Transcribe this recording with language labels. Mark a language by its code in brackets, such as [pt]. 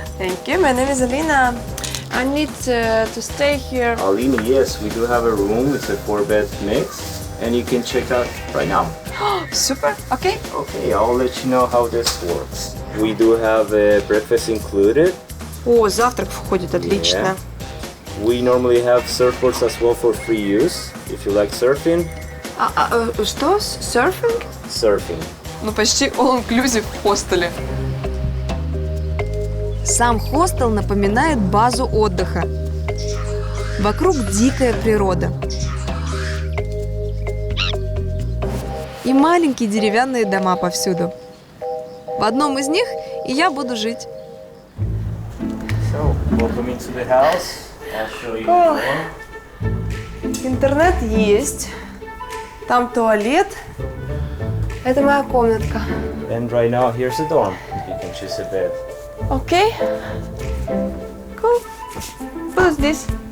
[en] Thank you. My name is Alina. I need to stay here. Alina, yes, we do have a room. It's a 4-bed mix, and you can check out right now. Super. Okay. Okay, I'll let you know how this works. We do have a breakfast included. [ru] О, завтрак входит, отлично. [en] We normally have surfboards as well for free use. If you like surfing. [ru] Что? Серфинг? [en] Surfing. [ru] Ну, почти all-inclusive в хостеле. Сам хостел напоминает базу отдыха. Вокруг дикая природа. И маленькие деревянные дома повсюду. В одном из них и я буду жить. [en] So, welcome into the house. I'll show you the door. [ru] Интернет есть. Там туалет. Это моя комнатка. [en] And right now, here's the dorm. You can choose a bed. [ru] Окей. [en] Cool. [ru] Буду здесь.